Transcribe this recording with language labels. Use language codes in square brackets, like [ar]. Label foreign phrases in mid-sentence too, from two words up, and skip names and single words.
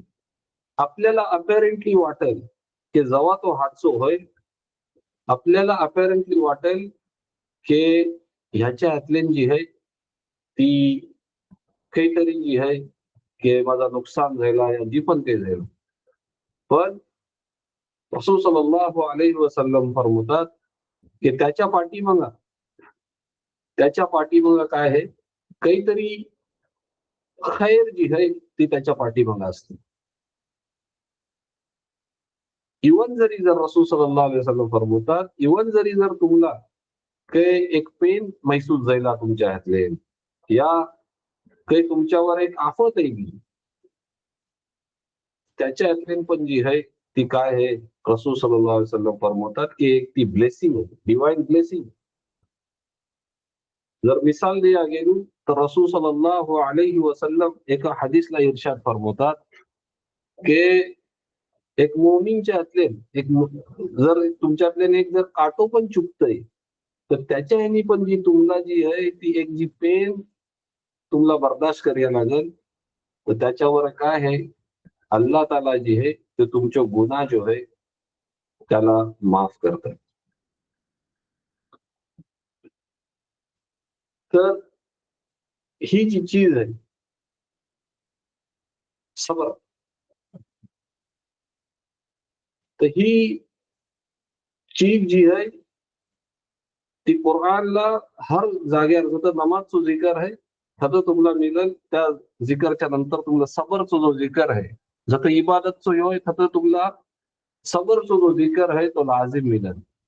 [mr] आपल्याला अपॅरेंटली वाटेल की जेव्हा तो हादसा होईल आपल्याला अपॅरेंटली वाटेल की ह्याच्या हातल्यान जी आहे ती काहीतरी जी आहे की माझा नुकसान झाला या जी पण काही झालं. पण रसूल [ar] صلى الله عليه وسلم [mr] फरमातात की त्याच्या पाठीमाग काय आहे काहीतरी खैर जी आहे ती त्याच्या पाठीमाग असते. इवन जरी जर रसूल [ar] صلى الله عليه وسلم [mr] फरमातात इवन जरी जर तुम्हाला काही एक पेन महसूस झाला तुमच्या हातले या काही तुमच्यावर एक आफत येईल त्याच्या हातले पण जी आहे ती काय आहे रसूल [ar] صلى الله عليه وسلم [mr] फरमातात की एक ती ब्लेसिंग आहे [en] divine blessing. [mr] जर मिसाल द्या गेलो तर रसूल [ar] صلى الله عليه وسلم [mr] एका हदीसला इर्शाद फरमातात की एक मोमीनच्या हातले जर तुमच्यातले एक जर काटो पण चुकतय तर त्याच्या ह्यानी पण जी तुम्हाला जी आहे ती एक जी पेन तुम्हाला बर्दाश्त करायला लागेल तर त्याच्यावर काय आहे अल्लाह ताला जी आहे ते तुमचे गुन्हा जो आहे त्याला माफ करतात. तर ही जी चीज आहे सबर तर ही चीज जी आहे ती कुराणला हर जागेवर जसं नमाजचं जिकर आहे तसं तुम्हाला मिळेल त्या जिकरच्या नंतर तुम्हाला सबरचा जो जिकर आहे जसं इबादतचं ह्यो आहे तसं तुम्हाला सबरचा जो जिकर आहे तो लाजिम मिळेल.